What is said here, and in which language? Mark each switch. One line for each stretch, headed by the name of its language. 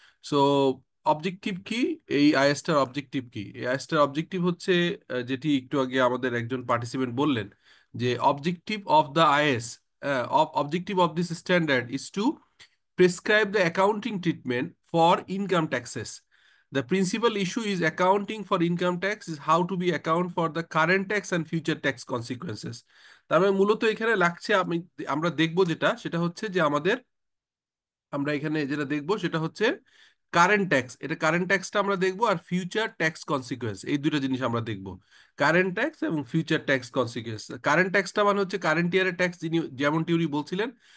Bangla: So objective কি, এই আইএসটার objective কি? এই আইএসটার অবজেক্টিভ হচ্ছে যেটি একটু আগে আমাদের একজন পার্টিসিপেন্ট বললেন, যে
English: Objective of the IS, objective of this standard is to prescribe the accounting treatment for income taxes. The principal issue is accounting for income tax is how to be account for the current tax and future tax consequences.
Bangla: তার মানে মূলত এখানে লাগছে, আমরা দেখব যেটা, সেটা হচ্ছে যে আমাদের, আমরা এখানে যেটা দেখব সেটা হচ্ছে কারেন্ট ট্যাক্স। এটা কারেন্ট ট্যাক্সটা আমরা দেখব, আর ফিউচার ট্যাক্স কনসিকুয়েন্স, এই দুটো জিনিস আমরা দেখব। কারেন্ট ট্যাক্স এবং ফিউচার ট্যাক্স কনসিকুয়েন্স। কারেন্ট ট্যাক্সটা মানে হচ্ছে কারেন্ট ইয়ারের ট্যাক্স, যিনি যেমনটি উনি বলছিলেন।